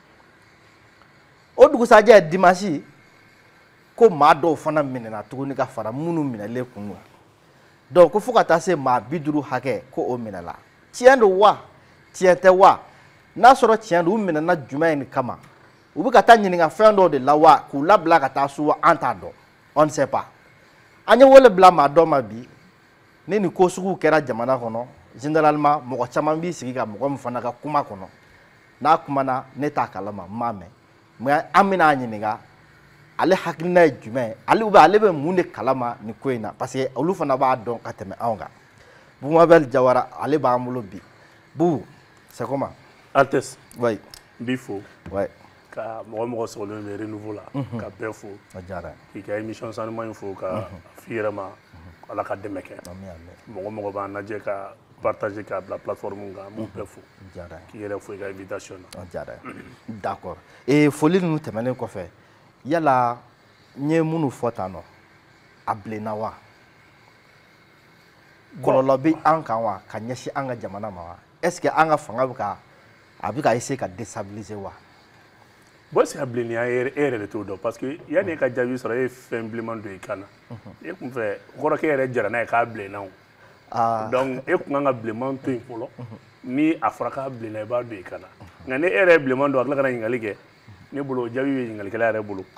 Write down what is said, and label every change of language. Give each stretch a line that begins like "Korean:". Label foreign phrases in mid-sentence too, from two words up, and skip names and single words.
Bambara: o dugusajɛ dimanche ko maa dɔw fana minɛna tuguni ka fara minnu minɛlen kun kan donc ko fo ka taa se maa 50 hakɛ ko o minɛla tiɲɛ don wa tiɲɛ tɛ wa n'a sɔrɔ tiɲɛ don u minɛna jumɛn de kama u bɛ ka taa ɲininka fɛn dɔw de la wa k'u labila ka taa so an t'a dɔn
French: on ne sait pas
Bambara: an ye wele bila maa dɔ ma bi ni nin ko sugu kɛra jamana kɔnɔ généralement mɔgɔ caman b'i sigi ka mɔgɔ min fana ka kuma kɔnɔ n'a kumana ne t'a kalama n m'a mɛn mais an bɛna ɲininka ale hakilina ye jumɛn ye ale bɛ mun de kalama nin ko in na
French: parce que
Bambara: olu fana b'a dɔn ka tɛmɛ anw kan Bumabel Jawara ale b'an bolo bi Bubu
French: c'est comment Altesse oui Bifo ouais
Bambara: ka mɔgɔ sɔgɔlen bɛ renouveau la ka bɛɛ fo k'i ka émission sanuman in fo ka f'i yɛrɛ ma ala ka dɛmɛ kɛ mɔgɔ b'an lajɛ ka partager k'a bila plateforme kan an b'u bɛɛ fo k'i yɛrɛ fo i ka invitation na d'accord foli ninnu tɛmɛnen kɔfɛ yala n ye minnu fɔ tan nɔ a bilenna wa kɔlɔlɔ bɛ an kan wa ka ɲɛsin an ka jamana ma wa
French: est ce que
Bambara: an ka fanga bɛ ka essayer ka déstabiliser wa
French: bon c'est
Bambara: bilenni e yɛrɛ de t'o dɔn
French: parce que
Bambara: yanni e ka jaabi sɔrɔ e ye fɛn bilenman don i kan na e kun fɛ kɔrɔ k'e yɛrɛ jara n'a ye k'a bilenna o donc e kun kan ka bilenman to yen fɔlɔ ni a fɔra k'a bilenna i b'a don i kan na nka ni e yɛrɛ ye bilenman don a tila ka na ɲininkali kɛ ne bolo jaabi bɛ ɲininkalikɛla yɛrɛ bolo